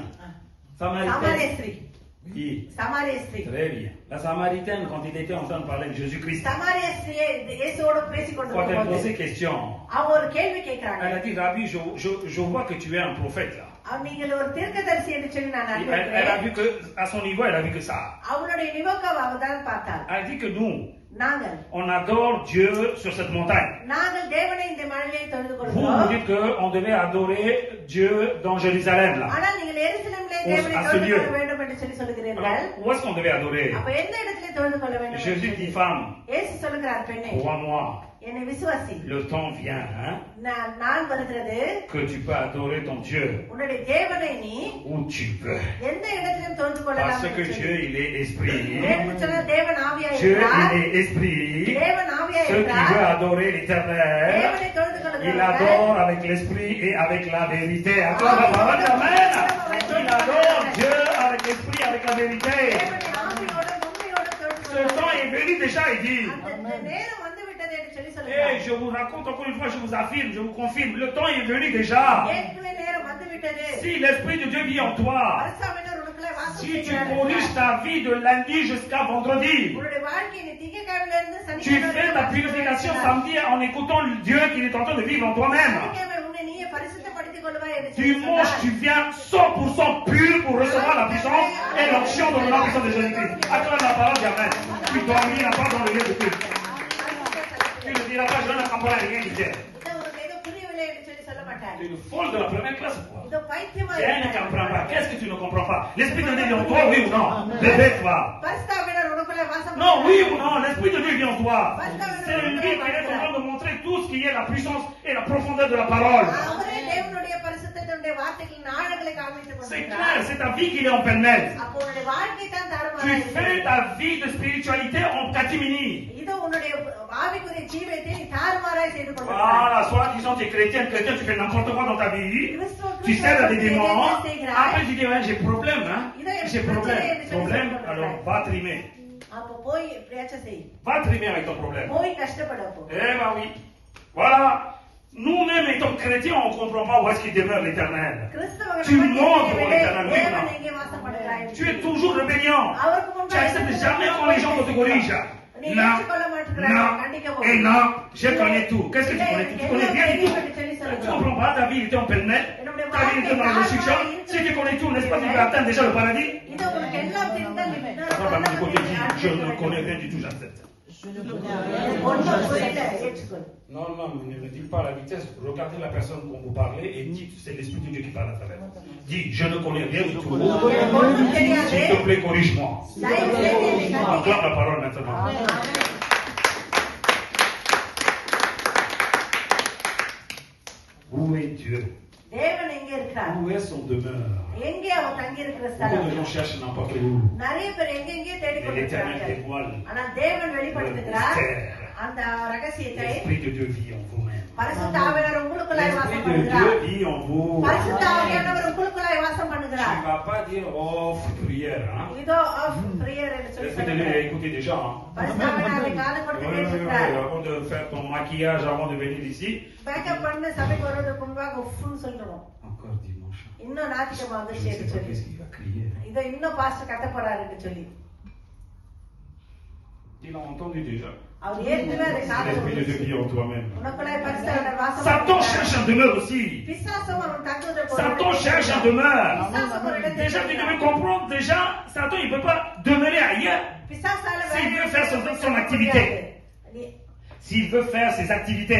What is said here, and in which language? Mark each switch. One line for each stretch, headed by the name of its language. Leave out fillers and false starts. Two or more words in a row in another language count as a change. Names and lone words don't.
Tamil: சமாரிய
French: Samaritaine.
Tamil: ஸ்திரீ.
French: Oui.
Tamil: சமாரிய ஸ்திரீ.
French: Très bien. La Samaritaine, quand il était en train de parler de Jésus-Christ,
Tamil: சமாரிய ஸ்திரீயை இயேசுவோடு பேசிக்
French: quand elle
Tamil: கொண்டிருக்கும்போது
French: posait question,
Tamil: அவங்க ஒரு கேள்வி கேட்கிறாங்க.
French: elle a dit, Rabbi, je vois que tu es un prophète là.
Tamil: நீங்கள் ஒரு தீர்க்கதரிசி என்று சொல்லி நான்
French: Elle a
Tamil: அறிந்திருக்கிறேன்.
French: vu que, à son niveau, elle a vu que ça.
Tamil: அவனுடைய நிவோக்காவை அவதான் பார்த்தாள்.
French: Elle a dit que nous,
Tamil: நாங்கள்
French: on adore Dieu sur cette montagne.
Tamil: நாங்கள் தேவனை இந்த மலையிலே தொழுது
French: Vous
Tamil: கொள்கிறோம்.
French: dites qu'on devait adorer Dieu dans Jérusalem là.
Tamil: ஆனால் நீங்கள் எருசலேமிலே
French: Au-
Tamil: தேவனை
French: à ce
Tamil: தொழுது
French: lieu.
Tamil: கொள்ள வேண்டும் என்று சொல்லி சொல்கிறீர்கள்.
French: Alors, où est-ce qu'on devait adorer?
Tamil: அப்ப எந்த இடத்திலே தொழுது கொள்ள வேண்டும் என்று
French: Jésus dit,
Tamil: சொல்லி?
French: femme,
Tamil: இயேசு சொல்லுகிறார், பெண்ணே
French: crois-moi,
Tamil: என்னை விசுவாசி.
French: le temps vient hein,
Tamil: நாள் வருகிறது
French: que tu peux adorer ton Dieu
Tamil: உன்னுடைய தேவனை நீ
French: où tu veux.
Tamil: எந்த இடத்திலும் தொழுது கொள்ளலாம்
French: Parce que
Tamil: என்று
French: Dieu,
Tamil: சொல்லி.
French: il est esprit.
Tamil: தேவன் சொன்ன தேவன் ஆவியா
French: Dieu,
Tamil: இருக்கிறார்.
French: il est esprit.
Tamil: தேவன் ஆவியா
French: Ceux qui veulent
Tamil: இருக்கிறார்.
French: adorer l'éternel,
Tamil: தேவனை தொழுது
French: il
Tamil: கொள்கிறவர்கள்
French: adore avec l'esprit et avec la vérité. Acclame la parole, amen. Il adore Dieu avec l'esprit, avec la vérité.
Tamil: தேவனை ஆவியோடு உண்மையோடு தொழுது
French: Ce temps
Tamil: கொள்கிறவர்கள்.
French: est venu déjà, il dit.
Tamil: அந்த நேரம் வந்து விட்டது என்று சொல்லி
French: Et
Tamil: சொல்லுகிறார்.
French: je vous raconte encore une fois, je vous affirme, je vous confirme, le temps est venu déjà.
Tamil: ஏற்கனவே நேரம் வந்து விட்டது.
French: Si l'Esprit de Dieu vit en toi,
Tamil: பரிசுத்தவான்கள் உனக்குள்ளே வாசம்
French: si tu
Tamil: செய்கிறார்கள்.
French: corriges ta vie de lundi jusqu'à vendredi,
Tamil: உன்னுடைய வாழ்க்கையை நீ திங்கட்கிழமையிலிருந்து
French: tu
Tamil: சனிக்கிழமை
French: fais ta purification samedi en écoutant le Dieu qui est en train de vivre en toi-même.
Tamil: சனிக்கிழமை உன்னை நீயே பரிசுத்தப்படுத்திக் கொள்வாய் என்று சொல்லி
French: Dimanche,
Tamil: சொன்னார்.
French: tu viens 100% pur pour recevoir la puissance et l'onction dans le nom puissant de Jésus-Christ. Acclame la parole d'Amen. Tu dormiras pas dans le lieu de culte. Tu ne diras pas, je ne comprends rien, il dit.
Tamil: இது உனக்கு ஏதோ புரியவில்லை என்று சொல்லி சொல்ல மாட்டார்.
French: Tu es une folle de la première classe. Quoi.
Tamil: இதோ பைத்தியமா
French: Rien ne
Tamil: இருக்கிறார்.
French: comprend pas. Qu'est-ce que tu ne comprends pas? L'Esprit de Dieu vit en toi, oui ou non? Réveille-toi.
Tamil: பரிசுத்தவான்கள் உனக்குள்ளே வாசம்
French: Non, oui
Tamil: செய்கிறார்.
French: ou non? L'Esprit de Dieu vit en toi. C'est lui qui est en train de montrer tout ce qui est la puissance et la profondeur de la parole.
Tamil: அவரே தேவனுடைய பரிசுத்தத்தினுடைய வார்த்தைகளின் ஆழங்களை காண்பித்துக்
French: C'est
Tamil: கொண்டிருக்கிறார்.
French: clair, c'est ta vie qui est en pêle-mêle.
Tamil: அப்போ உன்னுடைய வாழ்க்கை தான்
French: Tu
Tamil: தாறுமாறாய்
French: fais
Tamil: இருக்கிறது.
French: ta vie de spiritualité en catimini.
Tamil: இதோ உன்னுடைய ஆவிக்குரிய ஜீவியத்தை நீ தாறுமாறாய் செய்து கொண்டிருக்கிறாய்.
French: Voilà, soit disant tu es chrétien, tu fais n'importe quoi dans ta vie. Tu sers à des démons. Après tu dis, ouais, j'ai problème, hein. J'ai problème. Alors va trimer.
Tamil: அப்போ போய் எப்படியாச்சும் செய்.
French: Va trimer avec ton problème.
Tamil: போய் கஷ்டப்பட போ.
French: Eh ben oui. Voilà. Nous-mêmes étant chrétiens, on ne comprend pas où est-ce qu'il demeure l'éternel.
Tamil: கிறிஸ்தவர்கள்
French: Tu
Tamil: நமக்கு
French: montres
Tamil: தெரியவில்லை,
French: pour l'éternel, oui,
Tamil: தேவன்
French: non.
Tamil: எங்கே வாசப்படுகிறாய் என்று
French: Tu es
Tamil: சொல்லி.
French: toujours rébellion.
Tamil: அவருக்கு
French: Tu
Tamil: முன்பாக
French: acceptes jamais quand les gens te corrigent.
Tamil: நீ
French: Non,
Tamil: ஏற்றுக்கொள்ள மாட்டேங்கிறாய்,
French: non,
Tamil: கண்டிக்க
French: et
Tamil: போகிறாய்.
French: non, je connais tout. Qu'est-ce que tu connais tout? Tu connais rien du tout. Tu ne comprends pas, ta vie était en pêle-mêle. Ta vie était dans la destruction. Si tu connais tout, n'est-ce pas, tu peux atteindre déjà le paradis?
Tamil: இது உனக்கு எல்லாம் தெரிந்தால் நீ
French: Moi, par contre, du côté dit, je ne connais rien du tout, j'accepte.
Tamil: ஒண்ணும் புரியல ஏற்றுக்கொள்.
French: Non, non, ne dites pas la vitesse. Regardez la personne dont vous parlez et dites c'est l'Esprit de Dieu qui parle à travers. Dis, je ne connais rien du tout.
Tamil: ஒண்ணும் தெரியாது.
French: S'il te plaît, corrige-moi.
Tamil: தயவு செய்து என்னை கண்டிக்க.
French: Acclame la parole maintenant. Où est Dieu?
Tamil: தேவன் எங்க இருக்கிறார்?
French: Où est son demeure?
Tamil: எங்கே அவர் தங்கி இருக்கிற
French: Beaucoup
Tamil: ஸ்தலம்?
French: de gens cherchent n'importe où.
Tamil: நிறைய பேர் எங்கெங்கே தேடி
French: Mais l'Éternel
Tamil: கொண்டிருக்கிறார்கள்.
French: dévoile
Tamil: ஆனா தேவன் வெளிப்படுத்துகிறார்
French: le mystère.
Tamil: அந்த ரகசியத்தை.
French: L'Esprit de Dieu vit en vous-même.
Tamil: பரிசுத்த ஆவியானவர் உங்களுக்குள்ளாய் வாசம்
French: L'Esprit de
Tamil: பண்ணுகிறார்.
French: Dieu vit en vous.
Tamil: பரிசுத்த ஆவியானவர் உங்களுக்குள்ளாய் வாசம்
French: Tu
Tamil: பண்ணுகிறார்.
French: ne vas pas dire oh prière. Hein?
Tamil: இதோ பிரியர் என்று சொல்லி
French: L'Esprit de Dieu
Tamil: சொல்லுகிறார்.
French: est écouté déjà. Hein?
Tamil: பரிசுத்த ஆவியானவர் காது கொடுத்து
French: Oui,
Tamil: கேட்கிறார்.
French: avant de faire ton maquillage, avant de venir ici.
Tamil: பேக்கப் பண்ணி சபைக்கு வருவதற்கு முன்பாக உஃப்னு சொல்றோம்.
French: Encore dimanche.
Tamil: இன்னும் ஞாயிற்றுக்கிழமை
French: Je
Tamil: வந்துருச்சு
French: ne sais
Tamil: என்று
French: pas
Tamil: சொல்லி.
French: qu'est-ce qu'il va crier.
Tamil: இதோ இன்னும் பாஸ்டர் கத்த போறாரு என்று சொல்லி.
French: Il a entendu déjà.
Tamil: அவர் ஏற்கனவே அதை காது
French: L'Esprit de Dieu vit en toi-même.
Tamil: உனக்குள்ளாய் பரிசுத்த ஆவியானவர் வாசம்
French: Satan
Tamil: பண்ணுகிறார்.
French: cherche un demeure aussi.
Tamil: பிசாசும் அவன் தங்குவதற்கு ஒரு
French: Satan
Tamil: இடம்
French: cherche un
Tamil: தேடுகிறான்.
French: demeure.
Tamil: பிசாசும் ஒரு இடத்தை
French: Déjà, tu devais
Tamil: தேடுகிறான்.
French: comprendre, déjà, Satan, il ne peut pas demeurer ailleurs.
Tamil: பிசாசால
French: S'il
Tamil: வேலை
French: veut faire son
Tamil: செய்ய
French: activité.
Tamil: முடியாது. நீ-
French: S'il veut faire ses activités.